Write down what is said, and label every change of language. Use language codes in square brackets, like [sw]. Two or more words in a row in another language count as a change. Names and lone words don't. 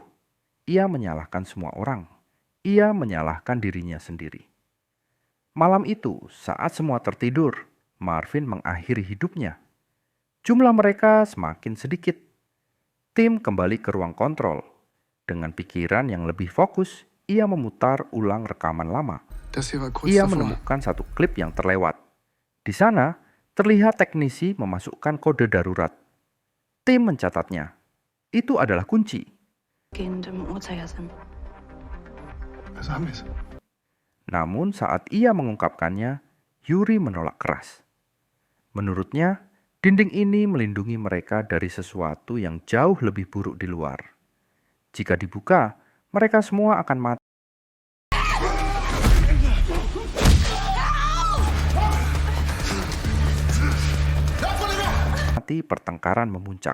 [id] Ia menyalahkan semua orang. Ia menyalahkan dirinya sendiri. Malam itu, saat semua tertidur, Marvin mengakhiri hidupnya. Jumlah mereka semakin sedikit. Tim kembali ke ruang kontrol. Dengan pikiran yang lebih fokus, ia memutar ulang rekaman lama. [de] Das hier war kurz [id] Ia [de] davor. [id] menemukan satu klip yang terlewat. Di sana, terlihat teknisi memasukkan kode darurat. Tim mencatatnya. Itu adalah kunci. [de] Im Uhrzeigersinn. Also haben wir's. [id] Namun saat ia mengungkapkannya, Yuri menolak keras. Menurutnya, dinding ini melindungi mereka dari sesuatu yang jauh lebih buruk di luar. Jika dibuka, mereka semua akan mati. Pertengkaran memuncak.